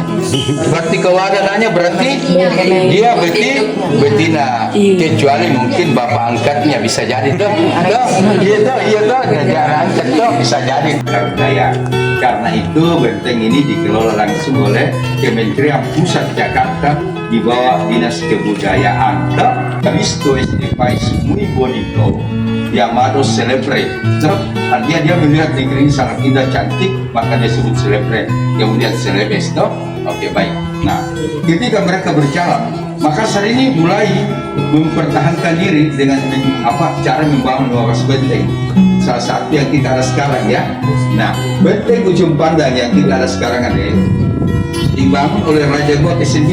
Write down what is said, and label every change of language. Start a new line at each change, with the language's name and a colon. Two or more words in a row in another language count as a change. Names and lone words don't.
Indonesian: Berarti kalau ada anaknya berarti dia betina. Kecuali mungkin bapak angkatnya bisa jadi. Iya toh, jangan angkat toh bisa jadi. Karena itu benteng ini dikelola langsung oleh Kementerian Pusat Jakarta di bawah Dinas Kebudayaan.
Spanish: Visto este país muy bonito, llamado celebre.
Indonesian: Artinya dia melihat negeri ini sangat indah, cantik, maka dia sebut celebre. Kemudian celebes, toh? Oke, baik. Nah, ketika mereka berjalan, Makassar ini mulai mempertahankan diri dengan cara membangun wawasan benteng. Salah satu yang kita ada sekarang ya. Nah, benteng ujung pandang yang kita ada sekarang ada dibangun oleh Raja Goa ke-9.